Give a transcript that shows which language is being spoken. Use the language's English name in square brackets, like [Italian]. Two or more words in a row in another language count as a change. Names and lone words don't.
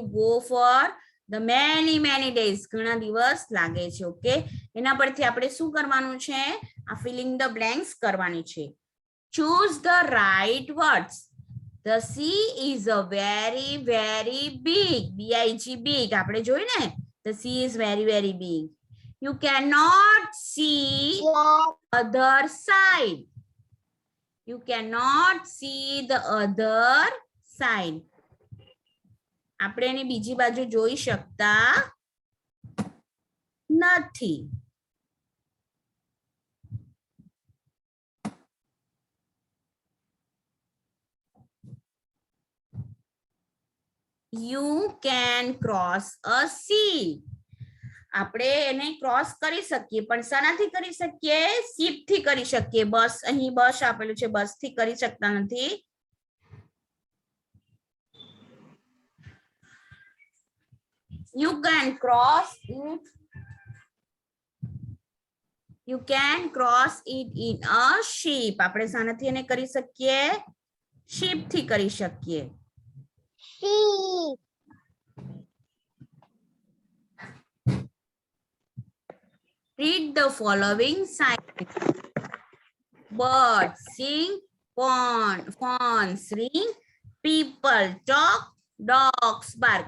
[English] go for the many days [Gujarati] ઘણા દિવસ લાગે છે ઓકે એના પરથી આપણે શું કરવાનું છે આ [English] filling the blanks [Gujarati] કરવાની છે [English] choose the right words. The sea is a very big big [Gujarati] આપણે જોયું ને [English] the sea is very big. You cannot see other side. You cannot see the other side. [Gujarati] આપણે એની બીજી બાજુ જોઈ શકતા નથી. [English] You can cross a sea. [Gujarati] આપણે એને ક્રોસ કરી શકીએ પણ શાનાથી કરી શકીએ શિપ થી કરી શકીએ બસ અહીં બસ આપેલું છે બસ થી કરી શકતા નથી [English] You can cross it. You can cross it in a ship. [Gujarati] આપણે શાનાથી એને કરી શકીએ શિપ થી કરી શકીએ [English] sheep Read the following signs. Birds sing, fawns ring, people talk, dogs bark.